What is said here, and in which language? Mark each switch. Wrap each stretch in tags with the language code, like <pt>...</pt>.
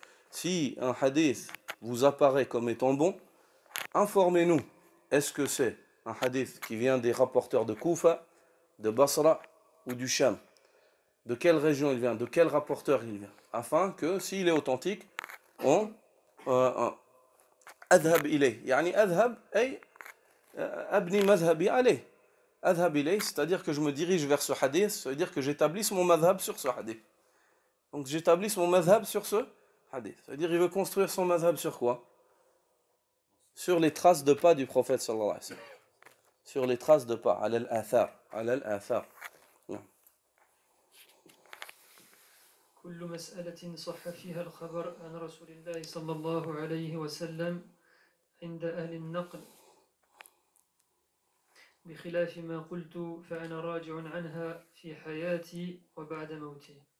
<fr>Si un hadith vous apparaît comme étant bon, informez-nous. Est-ce que c'est un hadith qui vient des rapporteurs de Koufa, de Basra ou du Sham? De quelle région il vient? De quel rapporteur il vient? Afin que, s'il est authentique, on</fr> <ar>أذهب إليه. يعني أذهب أي أبني مذهبي عليه. أذهب إليه,</ar> <fr>c'est-à-dire que je me dirige vers ce hadith, ça veut dire que j'établisse mon madhab sur ce hadith. Donc j'établisse mon madhab sur ce hadith. Ça veut dire qu'il veut construire son madhab sur quoi? Sur les traces de pas du prophète sallallahu alayhi wa sallam. Sur les traces de pas,</fr> <ar>على الآثار. كل مسألة صح فيها الخبر عن رسول الله صلى الله عليه وسلم عند أهل النقل بخلاف ما قلت فأنا راجع عنها في حياتي وبعد موتي.</ar>